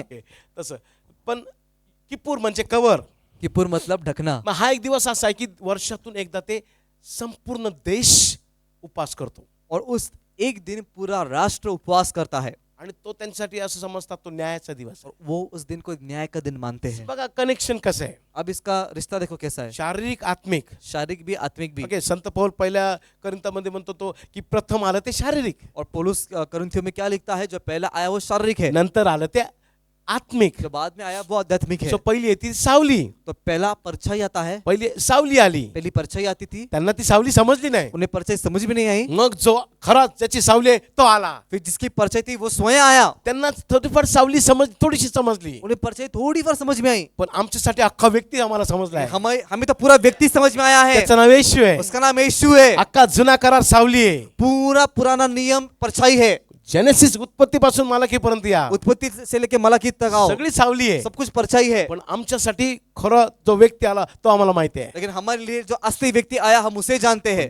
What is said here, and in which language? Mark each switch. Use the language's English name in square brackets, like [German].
[Marathi] Okay, तसं पण Kippur म्हणजे कवर. [Hindi] किपुर मतलब ढकना। [Marathi] मग हा एक दिवस असा आहे की वर्षातून एकदा ते संपूर्ण देश उपास करतो [Hindi] और उस एक दिन पूरा राष्ट्र उपवास करता है, [Marathi] आणि तो त्यांच्यासाठी असं समजतात तो न्यायाचा दिवस आहे. [Hindi] और वो उस दिन को न्याय का दिन मानते हैं। [Marathi] बघा कनेक्शन कसं आहे, [Hindi] अब इसका रिश्ता देखो कैसा है, [Marathi] शारीरिक आत्मिक. [Hindi] शारीरिक भी आत्मिक भी। [Marathi] ओके, संत पौल पहिल्या करिंथामध्ये म्हणतो तो की प्रथम आलं ते शारीरिक, [Hindi] और पौलुस कुरिन्थियों में क्या लिखता है, जो पहला आया वो शारीरिक है, [Marathi] नंतर आलं ते आत्मिक. [Hindi] जो बाद में आया वो आध्यात्मिक है। [Marathi] सो पहिली येते सावली, [Hindi] तो पहला परछाई आता है, [Marathi] पहिली सावली आली, [Hindi] पहली परछाई आती थी, [Marathi] त्यांना ती सावली समजली नाही. [Hindi] उन्हें परछाई समझ में नहीं आई। [Marathi] मग जो खरा ज्याची सावली आहे तो आला, [Hindi] फिर जिसकी परछाई थी वो स्वयं आया, [Marathi] त्यांना थोडीफार सावली थोडीशी समजली. [Hindi] उन्हें परछाई थोड़ी बार समझ में आई। [Marathi] पण आमच्यासाठी अख्खा व्यक्ती आम्हाला समजला आहे. [Hindi] हमें हमें तो पूरा व्यक्ति समझ में आया है, [Marathi] त्याचं नाव येशू आहे. [Hindi] उसका नाम यीशु है। [Marathi] अख्खा जुना करार सावली आहे. [Hindi] पूरा पुराना नियम परछाई है, [Marathi] जेनेसिस उत्पत्तीपासून मालकीपर्यंत या [Hindi] उत्पत्ति से लेके मलाकी तक आओ, [Marathi] सगळी सावली आहे. [Hindi] सब कुछ परछाई है। [Marathi] पण आमच्यासाठी खरा जो व्यक्ती आला तो आम्हाला माहिती आहे. [Hindi] लेकिन हमारे लिए जो असली व्यक्ति आया हम उसे जानते हैं।